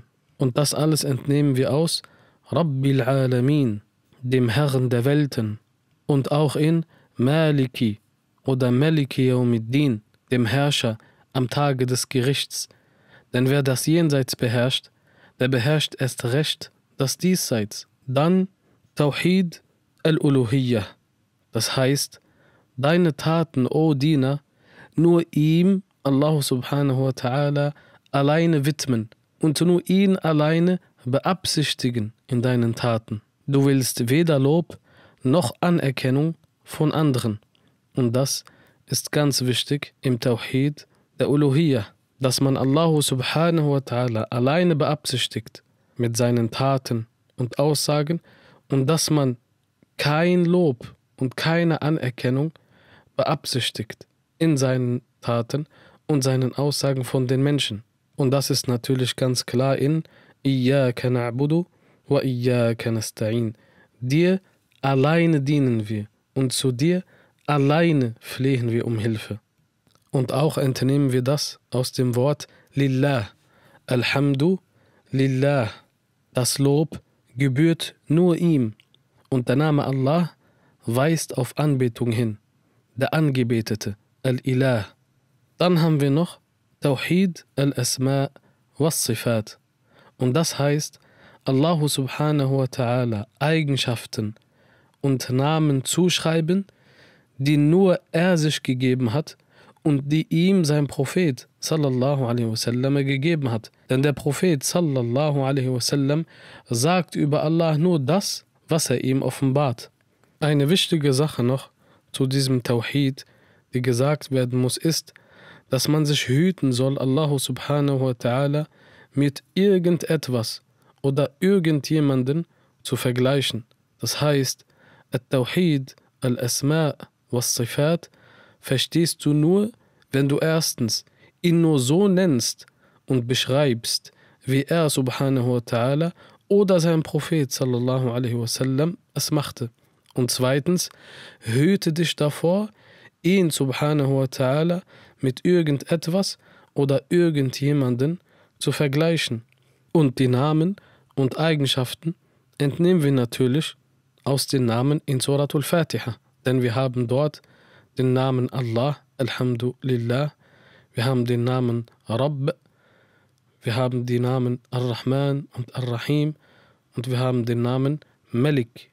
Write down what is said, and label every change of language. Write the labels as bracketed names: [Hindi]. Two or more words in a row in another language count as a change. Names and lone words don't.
[German] Und das alles entnehmen wir aus [Arabic] رب العالمين, [German] dem Herrn der Welten, und auch in Maliki oder [Arabic] مالك يوم الدين, [German] dem Herrscher am Tage des Gerichts. Denn wer das Jenseits beherrscht, der beherrscht erst recht das Diesseits. Dann [Arabic] توحيد الألوهية, [German] das heißt, deine Taten, o Diener, nur ihm, [Arabic] الله سبحانه وتعالى, [German] alleine widmen und nur ihn alleine beabsichtigen in deinen Taten. Du willst weder Lob noch Anerkennung von anderen. Und das ist ganz wichtig im Tawhid der Uluhiyyah, dass man [Arabic] الله سبحانه وتعالى [German] alleine beabsichtigt mit seinen Taten und Aussagen und dass man kein Lob und keine Anerkennung beabsichtigt in seinen Taten und seinen Aussagen von den Menschen. Und das ist natürlich ganz klar in [Arabic] إياك نعبد وإياك نستعين. [German] Dir alleine dienen wir und zu dir alleine flehen wir um Hilfe. Und auch entnehmen wir das aus dem Wort Lillah. [Arabic] الحمد لله. [German] Das Lob gebührt nur ihm. Und der Name Allah weist auf Anbetung hin. Der Angebetete, Al-Ilah. Dann haben wir noch [Arabic] توحيد الأسماء والصفات. [German] Und das heißt, [Arabic] الله سبحانه وتعالى [German] Eigenschaften und Namen zuschreiben, die nur er sich gegeben hat und die ihm sein Prophet [Arabic] صلى الله عليه وسلم [German] gegeben hat. Denn der Prophet [Arabic] صلى الله عليه وسلم [German] sagt über Allah nur das, was er ihm offenbart. Eine wichtige Sache noch zu diesem Tawhid, die gesagt werden muss, ist, dass man sich hüten soll, [Arabic] الله سبحانه وتعالى [German] mit irgendetwas oder irgendjemanden zu vergleichen. Das heißt, [Arabic] التوحيد الأسماء والصفات [German] verstehst du nur, wenn du erstens ihn nur so nennst und beschreibst, wie er [Arabic] سبحانه وتعالى [German] oder sein Prophet [Arabic] صلى الله عليه وسلم [German] es machte. Und zweitens, hüte dich davor, ihn [Arabic] سبحانه وتعالى [German] mit irgendetwas oder irgendjemanden zu vergleichen. Und die Namen und Eigenschaften entnehmen wir natürlich aus den Namen in Suratul Fatiha. Denn wir haben dort den Namen Allah, Alhamdulillah, wir haben den Namen Rabb, wir haben die Namen Ar-Rahman und Ar-Rahim und wir haben den Namen Malik.